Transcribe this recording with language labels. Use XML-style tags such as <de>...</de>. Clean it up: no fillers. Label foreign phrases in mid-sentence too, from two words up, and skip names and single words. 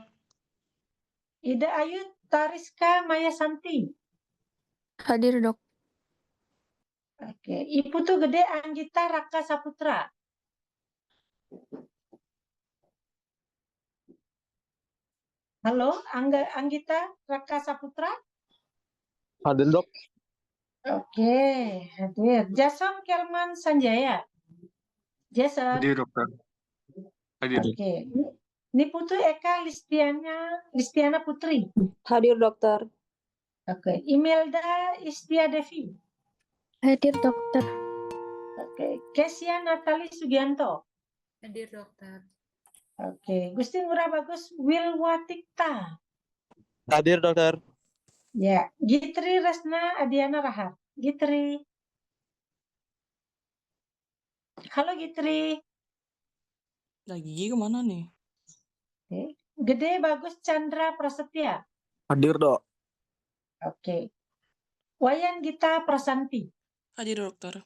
<id>Ida Ayu Tariska Maya Santi. Hadir, dok. Oke. Iputu Gede Anggita Raka Saputra. Halo, Anggita Raka Saputra. Hadir, Dok. Oke, hadir. Jason Kelman Sanjaya. Jason. Hadir, Dokter. Hadir. Oke. Niputu Eka Listiana Putri. Hadir, dokter. Oke. Imelda Istia Devi. Hadir, dokter. Oke. Kesia Natali Sugianto. Hadir, dokter. Oke. Gusti Ngurah Bagus Wilwatikta. Hadir, Dokter. Ya. Gitri Resna Adiana Rahar. Gitri. Halo Gitri. Nah, Gigi kemana nih? Oke. Gede Bagus Chandra Prasetya. Hadir, Dok. Oke. Wayan Gita Prasanti. Hadir dokter.</id>